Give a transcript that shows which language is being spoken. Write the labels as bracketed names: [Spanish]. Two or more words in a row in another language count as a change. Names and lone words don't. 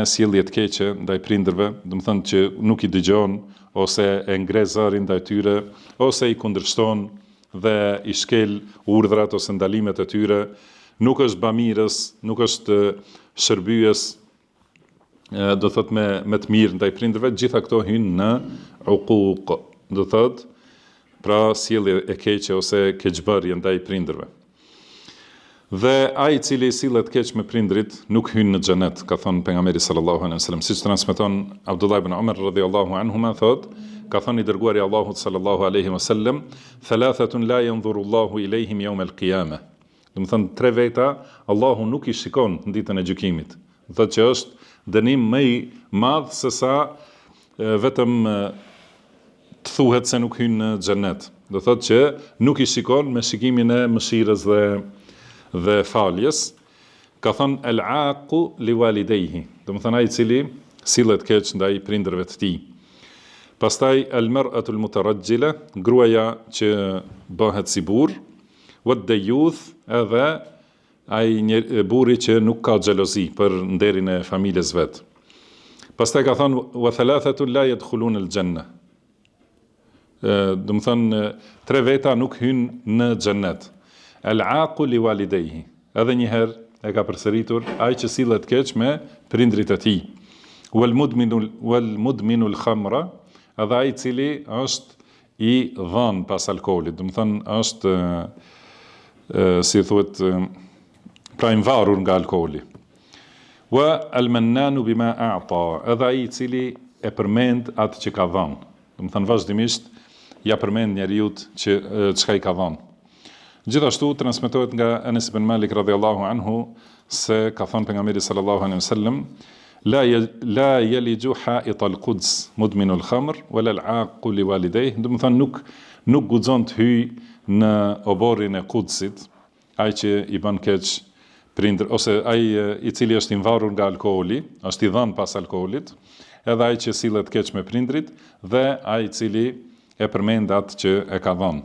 [Albanian] sjellje të keqe ndaj prindërve, do të thonë që nuk i dëgjon ose e ngre zërin ndaj tyre, ose i kundërshton dhe i shkel urdhrat ose ndalimet e tyre, nuk është bamirës, nuk është shërbyes, do thotë me të mirë ndaj prindërve, gjitha këto hynë në uquq, do thotë, pra sjellje e keqe ose keqbërje ndaj prindërve. Dhe ai i cili sillet keq me prindrit nuk hyn në xhenet, ka thënë pejgamberi [Arabic] صلى الله عليه وسلم, [Albanian] siç transmeton Abdullah ibn Umar [Arabic] رضي الله عنهما, [Albanian] thotë, ka thënë i dërguari i Allahut [Arabic] صلى الله عليه وسلم, "ثلاثة لا ينظر الله إليهم يوم القيامة." [Albanian] Do të thonë, 3 veta Allahu nuk i shikon në ditën e gjykimit. Do thotë që është dënim më i madh se sa vetëm të thuhet se nuk hyn në xhenet. Do thotë që nuk i shikon me shikimin e mëshirës dhe faljes. Ka thënë [Arabic] العاق لوالديه, [Albanian] do të thonë ai i cili sillet keq ndaj prindërve të tij. [Arabic] Pastaj المرأة المترجلة, [Albanian] gruaja që bëhet si burr, wad-dayyuth, edhe ai burri që nuk ka xhelozi për nderin e familjes vet. Pastaj ka thënë [Arabic] وثلاثة لا يدخلون الجنة. [Albanian] Do të thënë tre veta nuk hynë në xhennet. [Arabic] العاق لوالديه. [Albanian] Edhe një herë e ka përsëritur ai që sillet keq me prindrit e tij. [Arabic] ومدمن الخمر, [Albanian] edhe ai i cili është i dhënë pas alkoolit, do të thënë është si thuhet pra i varur nga alkooli. [Arabic] والمنان بما أعطى, [Albanian] edhe ai i cili e përmend atë që ka dhënë. Do të thënë vazhdimisht ja përmend njeriu që çka i ka dhënë. Gjithashtu transmetohet nga [Arabic] Anas ibn Malik رضي الله عنه [Albanian] se ka thënë pejgamberi [Arabic] صلى الله عليه وسلم لا يلج حائط القدس مدمن الخمر ولا العاق لوالديه. [Albanian] Do të thënë nuk guxon të hyj në oborrin e Qudsit, ai që i bën keq prindër ose ai i cili është i varur nga alkooli, është i dhënë pas alkoolit, edhe ai që sillet keq me prindrit dhe ai i cili e përmend atë që e ka dhënë.